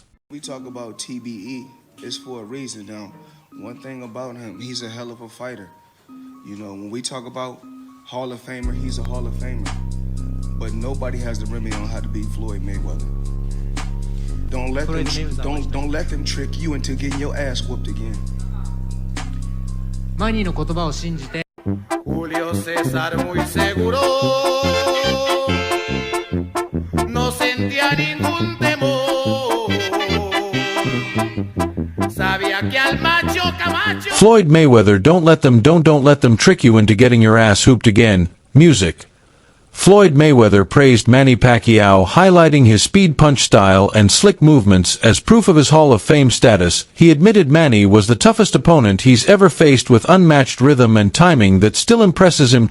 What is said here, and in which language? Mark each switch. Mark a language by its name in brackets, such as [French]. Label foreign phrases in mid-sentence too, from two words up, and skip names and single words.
[English] We talk about TBE, it's for a reason. Now, one thing about him, he's a hell of a fighter. You know, when we talk about Hall of Famer, he's a Hall of Famer. But nobody has the remedy on how to beat Floyd Mayweather. Don't let them trick you into getting your ass whooped again. [Japanese] Manny の言葉を信じて [Spanish] Julio César muy seguro no sentía ningún temor. Sabía que al macho Camacho. [English] Floyd Mayweather, don't let them trick you into getting your ass hooped again. Music. Floyd Mayweather praised Manny Pacquiao, highlighting his speed punch style and slick movements as proof of his Hall of Fame status. He admitted Manny was the toughest opponent he's ever faced, with unmatched rhythm and timing that still impresses him.